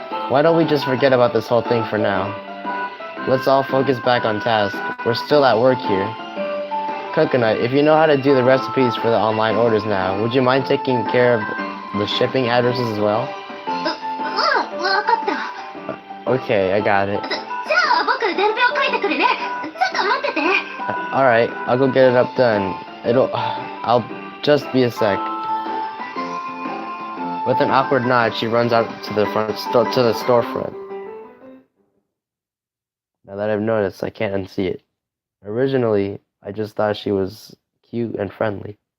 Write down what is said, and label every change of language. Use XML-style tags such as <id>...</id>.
<en>Why don't we just forget about this whole thing for now? Let's all focus back on task. We're still at work here. Coconut, if you know how to do the recipes for the online orders now, would you mind taking care of the shipping addresses as well?</en> <ja>わかった。</ja> <en>Okay, I got it.</en> <ja>じゃあ僕伝票書いてくるね。ちょっと待ってて。</ja> <en>Alright, I'll go get it up done. I'll just be a sec. With an awkward nod, she runs out to the storefront. Now that I've noticed, I can't unsee it. Originally, I just thought she was cute and friendly.</en>